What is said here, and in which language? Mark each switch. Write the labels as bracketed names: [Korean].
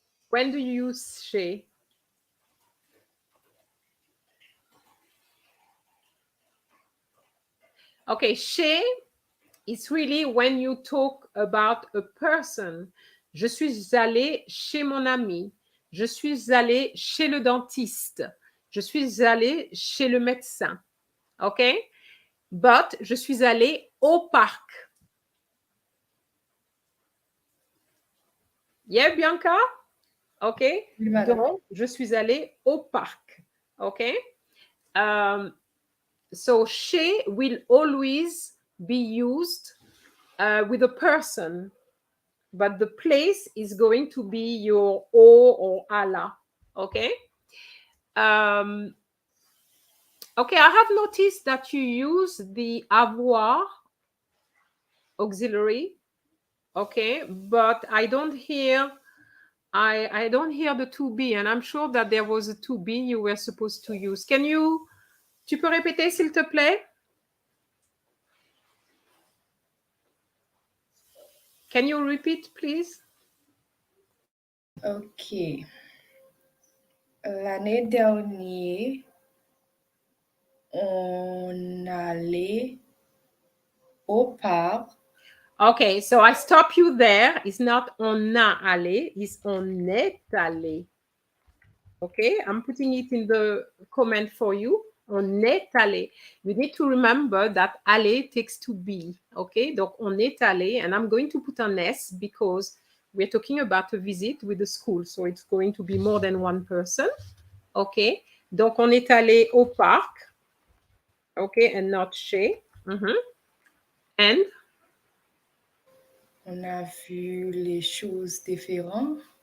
[English] When do you use chez? Okay, chez is really when you talk about a person. [French] Je suis allée chez mon ami. Je suis allée chez le dentiste. Je suis allée chez le médecin. OK? But je suis allée au parc. [English] Yeah, Bianca? OK? [French] Oui, donc, je suis allée au parc. OK? [English] So, chez will always be used with a person, but the place is going to be your o or à la. OK? Okay, I have noticed that you use the avoir auxiliary, okay, but I don't hear the to be, and I'm sure that there was a to be you were supposed to use. [French] Tu peux répéter s'il te plaît? [English] Can you repeat, please? OK. [French] L'année dernière, on allait au parc. [English] Okay, so I stop you there. It's not [French] on a allé, [English] it's [French] on est allé. [English] Okay, I'm putting it in the comment for you. [French] On est allé. [English] You need to remember that aller takes to be. Okay, [French] donc on est allé, [English] and I'm going to put an S because we're talking about a visit with the school, so it's going to be more than one person. [French] Okay, donc on est allé au parc. [English] Okay, and not chez. And [French] On a vu les choses différentes.